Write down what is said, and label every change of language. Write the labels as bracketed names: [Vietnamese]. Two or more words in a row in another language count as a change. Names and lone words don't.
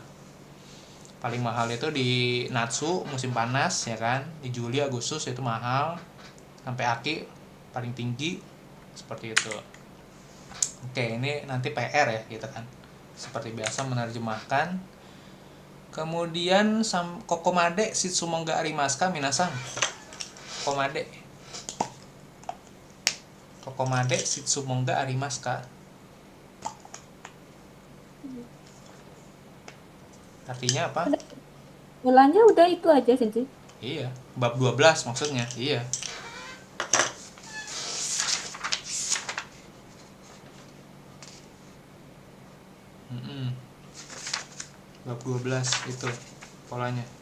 [Indonesian] Paling mahal itu di Natsu musim panas ya kan, di Juli Agustus itu mahal, sampai aki paling tinggi seperti itu. Oke, ini nanti PR ya gitu kan. Seperti biasa menerjemahkan. [Japanese] Kemudian ここまで質問がありますか皆さん? ここまで質問がありますか? [Indonesian] Artinya apa? Mulanya udah itu aja sih. Iya, bab 12 maksudnya. Iya. Bab 12 itu polanya.